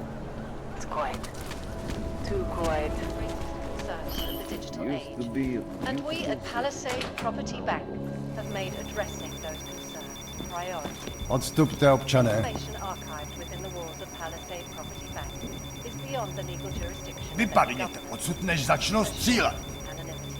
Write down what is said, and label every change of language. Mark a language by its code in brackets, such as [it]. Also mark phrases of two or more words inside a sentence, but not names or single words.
[en] It's quiet. Too quiet. Concerns of the digital Used to age. be a And we at Palisade Property Bank have made addressing those concerns a priority. [cs] Odstupte, občané. [en] Information archived within the walls of Palisade Property Bank is beyond the legal jurisdiction of [cs] Vypadněte odsud, než začnou střílet. [en] anonymity.